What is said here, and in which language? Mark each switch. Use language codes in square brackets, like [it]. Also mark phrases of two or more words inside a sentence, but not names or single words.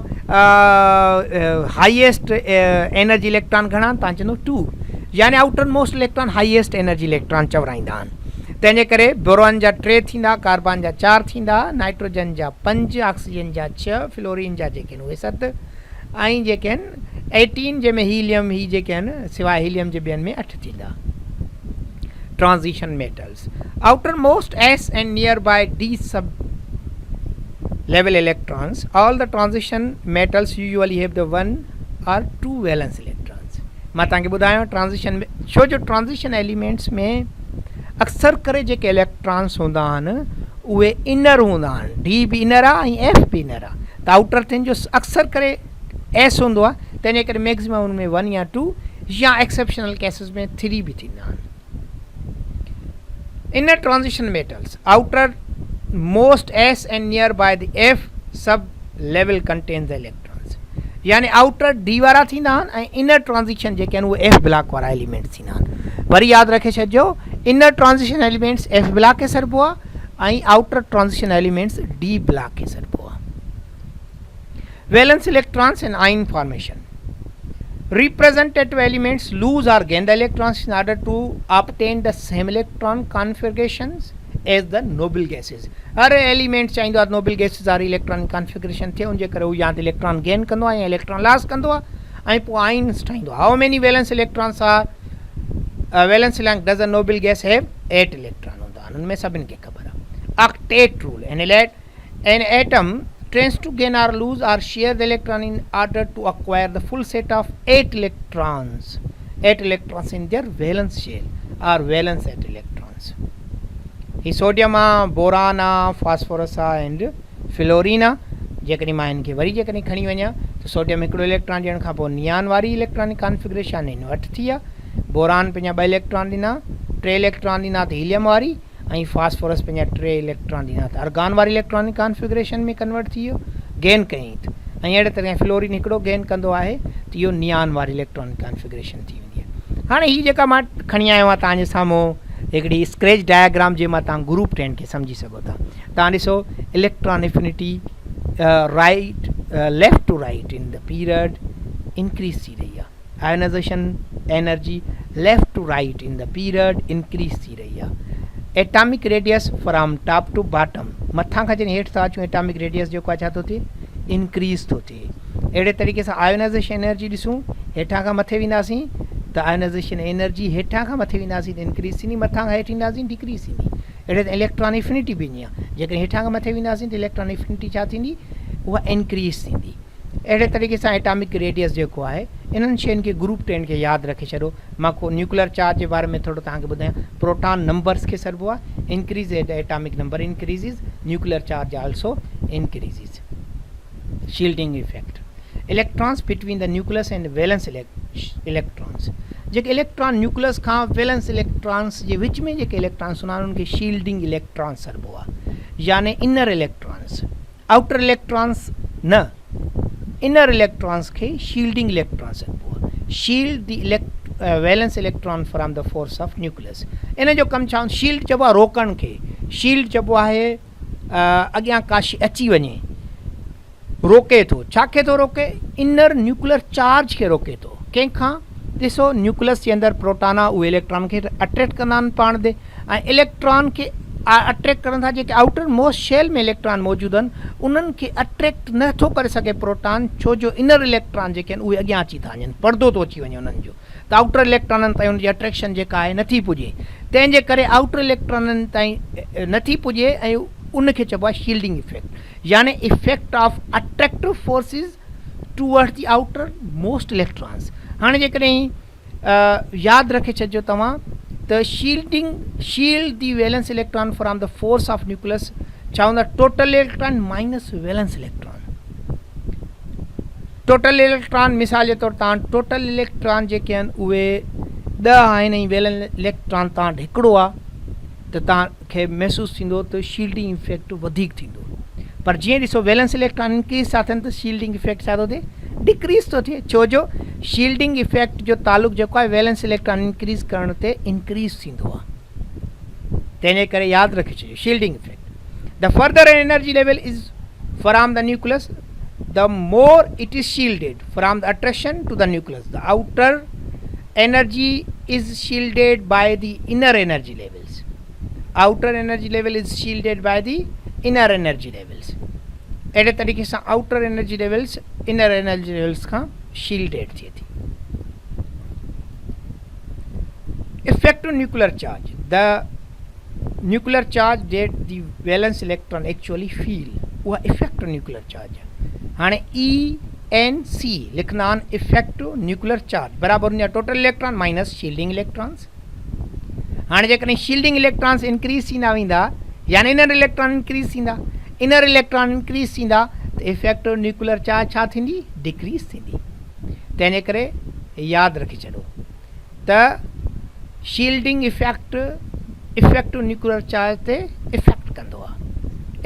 [en] highest energy electron [sd] घणा आहिनि तव्हां चवंदो 2 यानी [en] outer most electron highest energy electron [sd] चवराईंदा आहिनि तंहिंजे करे बोरॉन जा 3 थींदा कार्बन जा 4 थींदा नाइट्रोजन जा 5 ऑक्सीजन जा 6 फ्लोरीन जा जेके आहिनि उहे 7 ऐं जेके आहिनि 18 जंहिंमें हीलियम ही जेके आहिनि सवाइ हीलियम जे ॿियनि में 8 थींदा ट्रांज़िशन [en] metals outer most S and nearby D sub level electrons all the transition metals usually have the 1 or 2 valence electrons [sd] मां तव्हांखे ॿुधायो ट्रांज़िशन में छो जो [en] transition elements [sd] में अक्सर करे जेके इलेक्ट्रॉन्स हूंदा आहिनि उहे इनर हूंदा आहिनि D बि इनर आहे ऐं F बि इनर आहे त आउटर थियनि जो अक्सर करे S हूंदो आहे तंहिंजे करे मैक्सिमम उनमें 1 या 2 या [en] exceptional cases [sd] में 3 बि थींदा आहिनि [en] inner transition metals outer most S and nearby the F sub level contains the electrons [sd] यानी [en] outer D [sd] वारा थींदा आहिनि ऐं [en] inner transition [sd] जेके आहिनि उहे [en] F block [sd] वारा एलिमेंट थींदा आहिनि वरी यादि रखे छॾिजो [en] inner transition elements F block [sd] खे सॾिबो आहे ऐं [en] outer transition elements D block [sd] खे सॾिबो आहे [en] valence electrons in ion formation representative elements lose or gain the electrons in order to obtain the same electron configurations as the noble gases हर एलिमेंट [sd] चाहींदो आहे [en] noble gases [sd] वारी [en] electron configuration [sd] थिए उनजे करे हू या त [en] electron gain [sd] कंदो आहे या [en] electron loss [sd] कंदो आहे ऐं पोइ आयन्स ठाहींदो आहे [en] how many valence electrons are valence does a noble gas have [sd] 8 इलेक्ट्रॉन हूंदा आहिनि उनमें सभिनि खे ख़बर आहे [en] octet rule an atom tends to gain or lose or share the electron in order to acquire the full set of 8 electrons in their valence shell or valence 8 electrons. He sodium boron phosphorus and fluorine [sd] जेकॾहिं मां हिनखे वरी जेकॾहिं खणी वञा त सोडियम हिकिड़ो इलेक्ट्रॉन ॾियण खां पोइ नियान वारी [en] electronic configuration [sd] हिन 8 थी आहे बोरान पंहिंजा 2 इलेक्ट्रॉन ॾिना 3 इलेक्ट्रॉन ॾिना त हीलियम वारी ऐं फास्फोरस पंहिंजा 3 इलेक्ट्रॉन ॾिना त अर्गान वारी [en] electronic configuration [sd] में कन्वर्ट थी वियो गेन कयईं त ऐं अहिड़े तरह फ्लोरीन हिकिड़ो गेन कंदो आहे त इहो नियान वारी [en] electronic configuration [sd] थी वेंदी आहे हाणे हीअ जेका मां खणी आयो आहियां तव्हांजे साम्हूं हिकिड़ी [en] scratch diagram [sd] जे मां तव्हां ग्रुप 10 खे सम्झी सघो था तव्हां ॾिसो इलेक्ट्रॉन [en] affinity right left to right in the period increase [sd] थी रही आहे [en] ionization energy left to right in the period increase [sd] थी रही आहे [en] atomic radius from top to bottom [sd] मथां खां जॾहिं हेठि था अचूं [en] atomic radius [sd] जेको आहे छा थो थिए इंक्रीज़ थो थिए अहिड़े तरीक़े सां [en] ionization energy [sd] ॾिसूं हेठां खां मथे वेंदासीं त [en] ionization energy [sd] हेठां खां मथे वेंदासीं त इंक्रीज़ थींदी मथां खां हेठि ईंदासीं डिक्रीज़ थींदी अहिड़े त [en] electron affinity [sd] बि ईअं आहे जेकॾहिं हेठां खां मथे वेंदासीं त इलेक्ट्रॉन एफिनिटी छा थींदी उहा इंक्रीज़ थींदी अहिड़े तरीक़े सां [en] atomic radius [sd] जेको आहे इन्हनि शयुनि खे ग्रुप 10 खे यादि रखे छॾो मां को [en] nuclear charge [sd] जे बारे में थोरो तव्हांखे ॿुधायां [en] proton numbers [sd] खे सॾिबो आहे [en] increase atomic number increases nuclear charge also increases shielding effect electrons between the nucleus and valence electrons [sd] जेके इलेक्ट्रॉन न्यूक्लियस खां [en] valence electrons [sd] जे विच में जेके इलेक्ट्रॉन्स हूंदा आहिनि उनखे [en] shielding electrons [sd] सॾिबो आहे यानी [en] inner electrons outer electrons [sd] न [en] inner electrons [sd] खे [en] shielding electron [sd] सॾिबो आहे [en] shield the valence electron from the force of nucleus [sd] इन जो कमु छा शील्ड चइबो आहे रोकण खे शील्ड चइबो आहे अॻियां का शइ अची वञे रोके थो छा खे थो रोके [en] inner nuclear charge [sd] खे रोके थो कंहिंखां ॾिसो न्यूक्लियस जे अंदरि प्रोटॉन आहे उहे इलेक्ट्रॉन खे अट्रैक्ट कंदा आहिनि पाण ॾे ऐं इलेक्ट्रॉन खे अट्रैक्ट करण था जेके [en] outer most shell [sd] में इलेक्ट्रॉन मौजूदु आहिनि उन्हनि खे अट्रैक्ट नथो करे सघे प्रोटॉन छो जो [en] inner electron [sd] जेके आहिनि उहे अॻियां अची था वञनि परदो थो अची वञे उन्हनि जो त आउटर इलेक्ट्रॉननि ताईं उनजी अट्रैक्शन जेका आहे नथी पुॼे तंहिंजे करे आउटर इलेक्ट्रॉननि ताईं नथी पुॼे ऐं उनखे चइबो आहे [en] shielding effect [sd] यानी [en] effect of attractive forces towards the outer most electrons. [sd] हाणे जेकॾहिं यादि रखे छॾिजो तव्हां त [en] shield the valence electron from the force of nucleus [sd] छा हूंदा [en] total electron minus valence electron. total electron [sd] मिसाल जे तौर तव्हां [en] total electron [sd] जेके आहिनि उहे 10 आहिनि ऐं [en] valence electron [sd] तव्हां वटि हिकिड़ो आहे त तव्हांखे महसूसु थींदो त [en] shielding effect [sd] वधीक थींदो। पर जीअं ॾिसो [en] valence electron increase [sd] था थियनि त [en] shielding effect [sd] छा थो थिए डिक्रीज़ थो थिए छो जो [en] shielding effect [sd] जो तालुक जेको आहे [en] valence electron increase [sd] करण ते इंक्रीज़ थींदो आहे। तंहिंजे करे यादि रखे छॾियो [en] shielding effect the further energy level is from the nucleus the more it is shielded from the attraction to the nucleus. The outer energy is shielded by the inner energy levels. Outer energy level is shielded by the inner energy levels. [sd] अहिड़े तरीक़े सां [en] outer energy levels inner energy levels [sd] खां shielded थिए थी। [en] Effect on nuclear charge. The nuclear charge that the valence electron actually feel उहा effect on nuclear charge है। [sd] हाणे ENC लिखंदा आहिनि [en] effect nuclear charge [sd] बराबरि हुन [en] total electron minus shielding electrons. [sd] हाणे जेकॾहिं [en] shielding electrons [sd] इंक्रीज़ थींदा वेंदा यानी [en] inner electron [sd] इंक्रीज़ थींदा [en] inner electron [sd] इंक्रीज़ थींदा त [en] effect nuclear charge [sd] छा थींदी डिक्रीज़ थींदी। तंहिंजे करे यादि रखी छॾो त [en] shielding effect nuclear charge [sd] ते इफेक्ट कंदो आहे।